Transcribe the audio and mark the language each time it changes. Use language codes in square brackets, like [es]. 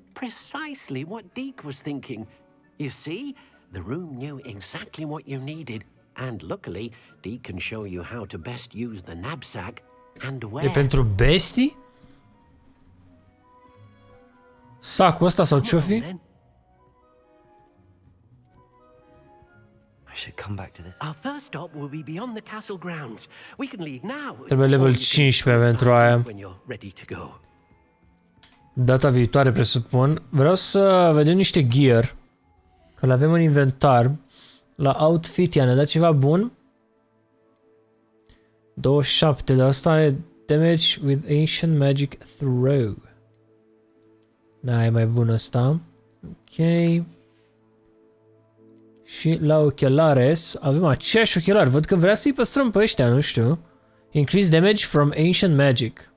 [en] Precisely what Deke was thinking. You see, the room knew exactly what you needed, and luckily, Deke can show you how to best use the knapsack and where. [ro] E pentru bestii? Sacul ăsta sau ce-o fi? [en] I should come back to this. Our first stop will be beyond the castle grounds. We can leave now. [ro] Trebuie level 15 pentru aia. [en] When you're ready to go. [ro] Data viitoare, presupun. Vreau să vedem niște gear. Că le avem în inventar. La outfit i-a ne dat ceva bun. [en] 27, [ro] de asta e [en] damage with ancient magic throw. [ro] Da, e mai bun ăsta. Ok. Și la ochelares avem aceiași ochelari. Văd că vrea să-i păstrăm pe ăștia, nu știu. [en] Increase damage from ancient magic.